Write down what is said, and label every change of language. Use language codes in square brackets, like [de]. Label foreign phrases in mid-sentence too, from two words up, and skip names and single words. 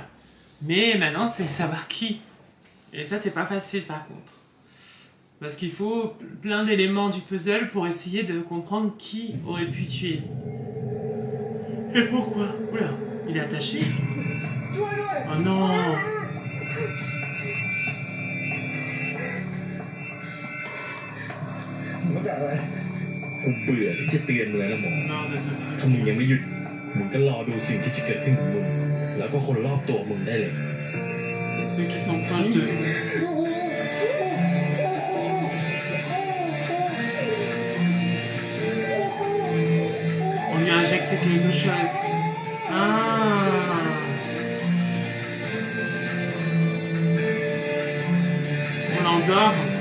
[fr] Mais maintenant, c'est savoir qui. Et ça, c'est pas facile par contre. Parce qu'il faut plein d'éléments du puzzle pour essayer de comprendre qui aurait pu tuer. Et pourquoi? Oula, il est attaché. Oh non. [th] กูเบื่อที่จะเตือนมึงแล้วนะหมอถ้ามึงยังไม่หยุดมึงก็รอดูสิ่งที่จะเกิดขึ้นกับมึงแล้วก็คนรอบตัวมึงได้เลย [fr] Ceux qui sont proches de vous. On lui a injecté quelque chose. On l'endort.